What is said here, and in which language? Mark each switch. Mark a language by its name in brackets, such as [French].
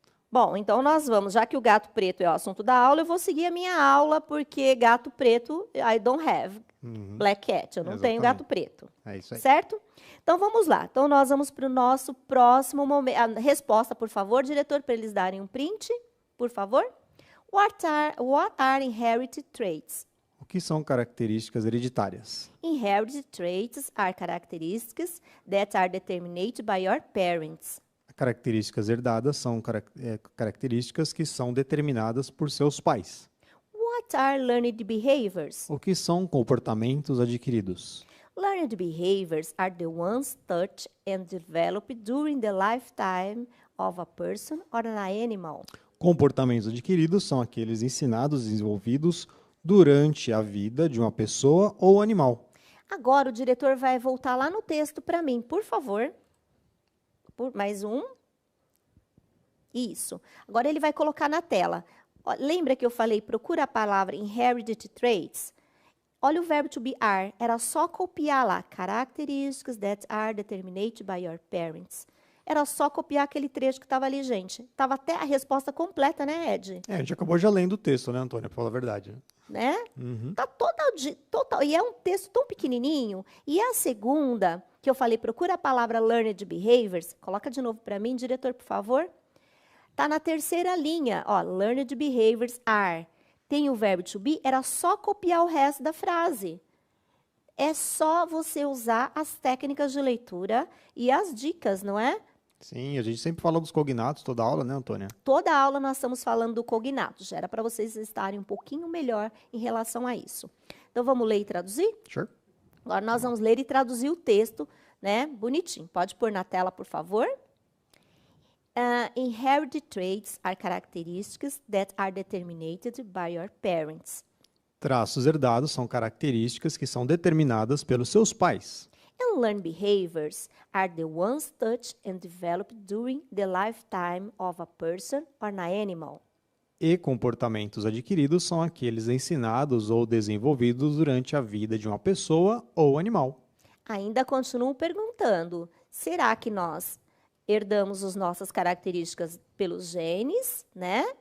[Portuguese] Bom, então nós vamos, já que o gato preto é o assunto da aula, eu vou seguir a minha aula, porque gato preto, [English] I don't have black cat, [Portuguese] eu não tenho gato preto. É isso aí. Certo? Então, vamos lá. Então, nós vamos para o nosso próximo momento. A resposta, por favor, diretor, para eles darem um print, por favor. [English] What are inherited traits? [Portuguese] O que são características hereditárias? [English] Inherited traits are characteristics that are determined by your parents. [Portuguese] Características herdadas são características que são determinadas por seus pais. [English] What are learned behaviors? [Portuguese] O que são comportamentos adquiridos? [English] Learned behaviors are the ones taught and developed during the lifetime of a person or an animal. [Portuguese] Comportamentos adquiridos são aqueles ensinados e desenvolvidos durante a vida de uma pessoa ou animal. Agora o diretor vai voltar lá no texto para mim, por favor. Mais um. Isso. Agora ele vai colocar na tela. Ó, lembra que eu falei, procura a palavra inherited traits? Olha o verbo to be are. Era só copiar lá. [English] Characteristics that are determined by your parents. [Portuguese] Era só copiar aquele trecho que estava ali, gente. Estava até a resposta completa, né, Ed? A gente acabou já lendo o texto, né, Antônia? Pra falar a verdade. Né? Uhum. Tá total. E é um texto tão pequenininho. E a segunda, que eu falei, procura a palavra learned behaviors. Coloca de novo para mim, diretor, por favor. Tá na terceira linha, ó, [English] learned behaviors are. [Portuguese] Tem o verbo to be, era só copiar o resto da frase. É só você usar as técnicas de leitura e as dicas, não é? Sim, a gente sempre fala dos cognatos toda aula, né, Antônia? Toda aula nós estamos falando do cognato. Já era para vocês estarem um pouquinho melhor em relação a isso. Então, vamos ler e traduzir? [English] Sure. [Portuguese] Agora, nós vamos ler e traduzir o texto, né? Bonitinho. Pode pôr na tela, por favor. [English] Inherited traits are characteristics that are determined by your parents. [Portuguese] Traços herdados são características que são determinadas pelos seus pais. [English] And learned behaviors are the ones touched and developed during the lifetime of a person or an animal. [Portuguese] E comportamentos adquiridos são aqueles ensinados ou desenvolvidos durante a vida de uma pessoa ou animal. Ainda continuo perguntando, será que nós herdamos as nossas características pelos genes, né?